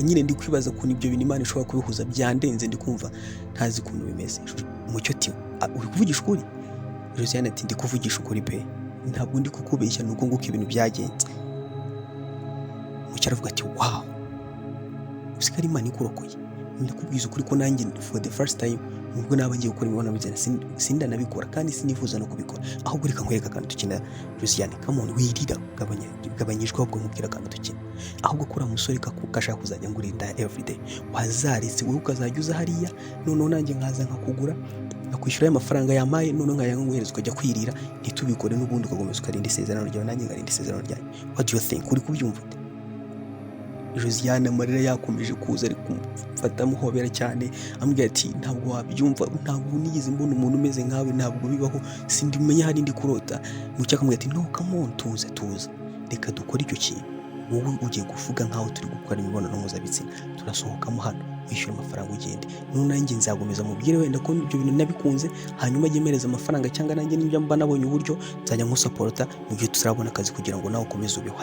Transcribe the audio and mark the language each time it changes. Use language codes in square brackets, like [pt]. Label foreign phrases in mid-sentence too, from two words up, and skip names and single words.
[rw] Nyine ndi kwibaza ukuntu ibyo bintu Imana ishobora kubihuza, byandenze, ndi kumva ntazi ukuntu bimeze. Mucyo ati uri kuvugisha ukuri? Josiane ati ndi kuvugisha ukuri pe, ntabwo ndi kukubeshya, nuko nguko ibintu byagenze. Mucyo aravuga ati wow, usigara Imana ikurokoye. Ndakubwiza ukuri ko nanjye [en] for the first time [rw] nubwo naba ngiye gukora imibonano mpuzabitsina sindanabikora kandi sinifuza no kubikora, ahubwo reka nkwereka akantu dukina. Josiane [en] come on [rw] wirira, gabanyijwe ahubwo nkubwira akantu dukina. Ahubwo kuri umusore kashaka kuzajya ngurinda everyday, wazaretse wowe ukazajya uza hariya, noneho nanjye nkaza nkakugura nakwishyura amafaranga yamaye, noneho nkayanguhereza ukajya kwirira, ntitubikore n'ubundi ukagomeza ukarinda isezerano ryawe nanjye ngarinda isezerano ryanjye. [en] What do you think? [rw] Uri kubyumva? Josiane amarira yakomeje kuza ari kumfata muhobera cyane, ambwira ati ntabwo wabyumva, ntabwo nigeze mbona umuntu umeze nkawe, ntabwo bibaho, sindi umenya hari ndi kurota. Mucyo akamubwira ati [en] no come on [rw] tuze reka dukore icyo kintu, wowe ugiye kuvuga nkaho turi gukora imibonano mpuzabitsina, turasohokamo hano wishyura amafaranga ugende, none nanjye nzagomeza mubwire wenda ko ibyo bintu nabikunze, hanyuma ajye mereza amafaranga cyangwa nanjye nibyo mba nabonye uburyo nzajya nkusupport mu gihe tuzabona akazi kugira ngo nawe ukomeze ubeho.